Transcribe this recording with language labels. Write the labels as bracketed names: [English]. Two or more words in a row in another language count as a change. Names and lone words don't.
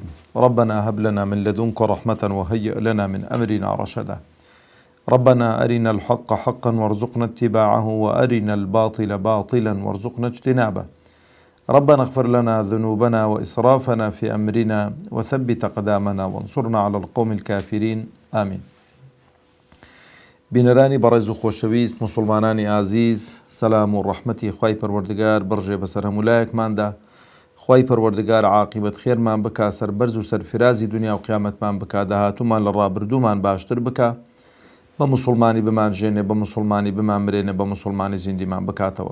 [Arabic] ربنا هب لنا من لدنك رحمة وهيئ لنا من أمرنا رشدا. ربنا أرنا الحق حقا وارزقنا اتباعه، وأرنا الباطل باطلا وارزقنا اجتنابه. ربنا اغفر لنا ذنوبنا وإسرافنا في أمرنا وثبت أقدامنا وانصرنا على القوم الكافرين آمين. [Central Kurdish] بینەرانی بەڕێز و خۆشەویست، مسلمانانی عزیز، سەلام و ڕەحمەتی خوای پەروەردگار بڕژێ بەسەر هەمولایەکماندا. خوای پەروەردگار عاقبەت خێرمان بکا، سەربەرز و سەرفرازی دنیا و قیامەتمان بکا، داهاتوومان لە ڕابردوومان باشتر بکا، بە مسلمانی بمانژێنێ، بە مسلمانی بمانمرێنێ، بە مسلمانی زیندیمان بکاتەوە.